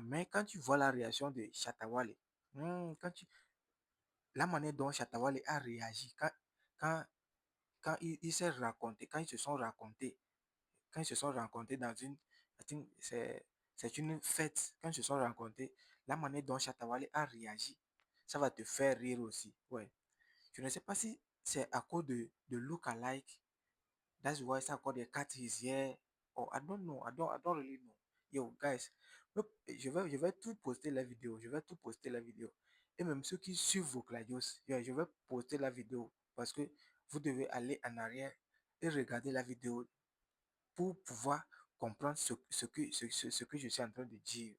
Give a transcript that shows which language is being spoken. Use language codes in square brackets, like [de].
[fr] Mais quand tu vois la réaction de Chatawale, la manière dont Chatawale a réagi, quand, quand il s'est raconté, quand ils se sont racontés, quand ils se sont rencontrés dans une, [en] I think [fr] c'est une fête, quand ils se sont rencontrés, la manière dont Chatawale a réagi, ça va te faire rire aussi. Ouais. Je ne sais pas si c'est à cause de look alike. [en] That's why Sarkodie cut his hair. Or I don't know. I don't really know. [fr] Yo, guys, je vais tout poster la vidéo. Je vais tout poster la vidéo. Et même ceux qui suivent vos Cladios, je vais poster la vidéo parce que vous devez aller en arrière et regarder la vidéo pour pouvoir comprendre ce que je suis en train de dire.